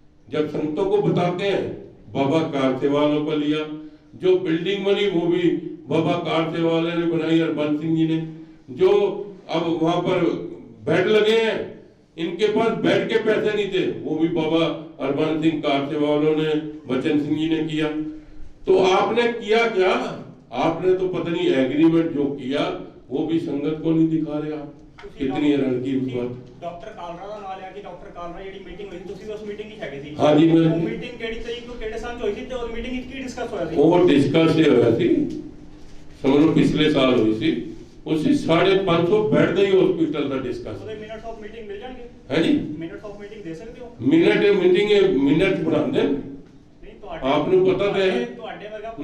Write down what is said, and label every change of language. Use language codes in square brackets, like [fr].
[hi] जब संतों को बताते हैं बाबा कार से वालों पर लिया, जो बिल्डिंग बनी वो भी बाबा कार से वाले ने बनाई, हरबंस सिंह जी ने, जो अब वहां पर बेड लगे हैं इनके पास बेड के पैसे नहीं थे, वो भी बाबा हरबंस सिंह कार से वालों ने, बचन सिंह जी ने किया। तो आपने किया क्या? आपने तो पता नहीं एग्रीमेंट जो किया वो भी संगत को नहीं दिखा रहे आप, कितनी हैरान की बात। [pa] डॉक्टर कालरा ਦਾ ਨਾਮ ਲਿਆ ਕਿ ਡਾਕਟਰ ਕਾਲਰਾ ਜਿਹੜੀ ਮੀਟਿੰਗ ਹੋਈ ਤੁਸੀਂ ਉਸ ਮੀਟਿੰਗ ਵਿੱਚ ਹੈਗੇ ਸੀ? [hi] हाँ जी, मैं [pa] ਉਹ ਮੀਟਿੰਗ ਕਿਹੜੀ ਤਰੀਕ ਨੂੰ ਕਿਹੜੇ ਸਾਲ ਚ ਹੋਈ ਸੀ ਤੇ ਉਹ ਮੀਟਿੰਗ ਵਿੱਚ ਕੀ ਡਿਸਕਸ ਹੋਇਆ ਸੀ? [hi] वो डिस्कस ये होया थी, समझ लो पिछले साल हुई थी, उसी 550 बेड दी हॉस्पिटल का डिस्कस। [pa] ਉਹਦੇ ਮਿੰਟਸ ਆਫ ਮੀਟਿੰਗ ਮਿਲ ਜਾਣਗੇ? [hi] है जी, [pa] ਮਿੰਟਸ ਆਫ ਮੀਟਿੰਗ ਦੇ ਸਕਦੇ ਹੋ? [hi] मिनट बनाते हैं [pa] ਨਹੀਂ ਤੁਹਾਡੇ [hi] आपने पता तो है। [pa] ਤੁਹਾਡੇ ਵਰਗਾ